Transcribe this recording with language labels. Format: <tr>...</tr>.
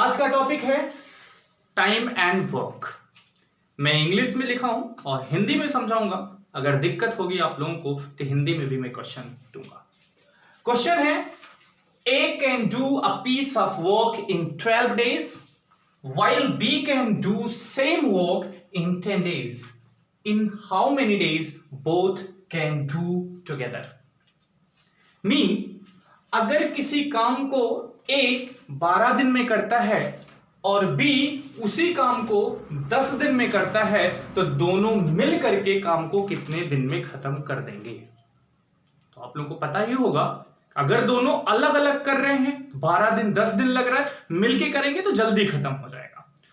<hi>आज का टॉपिक है टाइम एंड वर्क। मैं इंग्लिश में लिखा हूं और हिंदी में समझाऊंगा। अगर दिक्कत होगी आप लोगों को तो हिंदी में भी मैं क्वेश्चन दूंगा। क्वेश्चन है,</hi> <en>A can do a piece of work in 12 days while B can do same work in 10 days. In how many days both can do together?</en> <hi>Mean अगर किसी काम को A 12 दिन में करता है और B उसी काम को 10 दिन में करता है, तो दोनों मिल करके काम को कितने दिन में खत्म कर देंगे? तो आप लोगों को पता ही होगा, अगर दोनों अलग अलग कर रहे हैं 12 दिन 10 दिन लग रहा है, मिलके करेंगे तो जल्दी खत्म हो जाएगा।</hi>